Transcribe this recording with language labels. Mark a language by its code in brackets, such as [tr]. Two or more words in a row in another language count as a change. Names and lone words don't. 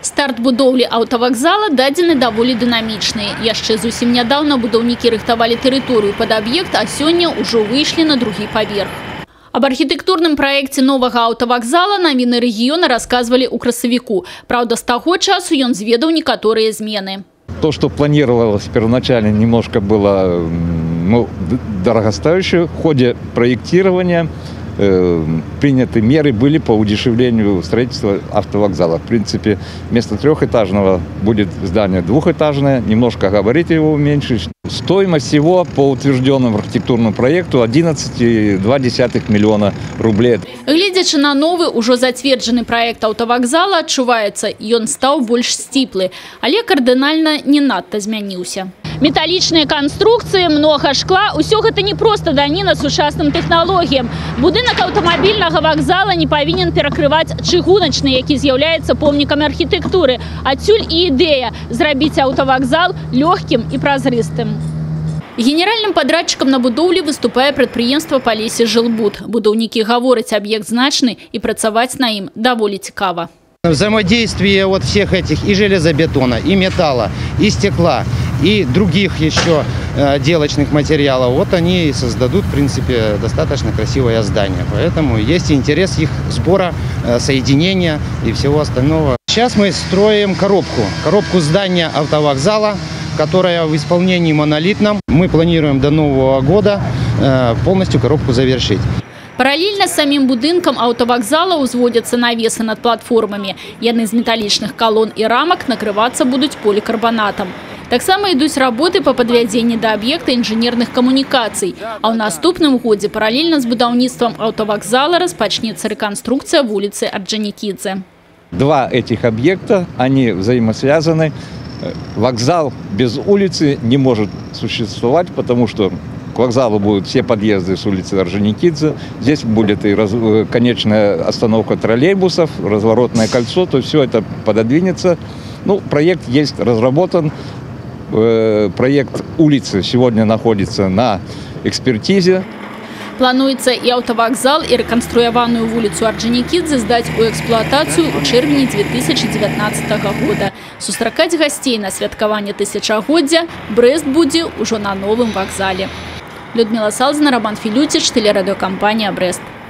[be] Старт будоўлі аўтавакзала дадзены даволі дынамічны. Яшчэ зусім нядаўна будаўнікі рыхтавалі тэрыторыю пад аб'ект, а сёння ўжо выйшлі на другі паверх. Об архітэктурным праекце новага аўтавакзала навіны рэгіёна расказвалі ў красавіку. Праўда, з таго часу ён зведаў некаторыя змены. [ru] То, что планировалось первоначально, немножко было дорогостоящее. В ходе проектирования приняты меры были по удешевлению строительства автовокзала. В принципе, вместо трехэтажного будет здание двухэтажное, немножко габариты его уменьшить. Стоимость всего по утвержденному архитектурному проекту 11,2 миллиона рублей. [be] Гледзячы на новы, ужо зацверджаны проект аўтавакзала, адчуваецца, ён стаў больш сціплы, але кардынальна не надта змяніўся. Металлічныя канструкцыі, много шкла – усё гэта не проста даніна сучасным тэхналогіям. Будынак аўтамабільнага вакзала не павінен перакрываць чыгуначны, які з'яўляецца помнікам архітэктуры. Адсюль і ідэя зрабіць аўтавакзал лёгкім і празрыстым. Генеральным падрадчыкам на будоўлі выступае прадпрыемства «Палесе Жилбуд». Будаўнікі гавораць, аб'ект значны і працаваць на ім даволі цікава. [ru] Взаимодействие вот всех этих и железобетона, и металла, и стекла, и других еще отделочных материалов, вот они и создадут, в принципе, достаточно красивое здание. Поэтому есть интерес их сбора, соединения и всего остального. Сейчас мы строим коробку здания автовокзала, которая в исполнении монолитном. Мы планируем до Нового года полностью коробку завершить. [be] Параллельно з самим будынкам аўтавакзала ўзводзяцца навесы над платформамі. Яны з металлічных калон і рамак накрывацца будуць полікарбанатам. Таксама ідуць работы па падвядзенні да аб'екта інжынерных камунікацый. А ў наступным годзе параллельна з будаўніцтвам аўтавакзала распачнецца рэканструкцыя вуліцы Орджоникидзе. [ru] Два этих объекта, они взаимосвязаны. Вокзал без улицы не может существовать, потому что к вокзалу будут все подъезды с улицы Орджоникидзе. Здесь будет и конечная остановка троллейбусов, разворотное кольцо, то есть все это пододвинется. Ну, проект есть разработан. Проект улицы сегодня находится на экспертизе. [be] Плануецца і аўтавакзал, і рэканструяваную вуліцу Орджоникидзе здаць у эксплуатацыю ў чэрвені 2019 года. Сустракаць гасцей на святкаванне тысячагоддзя Брэст будзе ўжо на новым вакзале. [ru] Людмила Салзина, Роман Филютич, телерадиокомпания «Брест».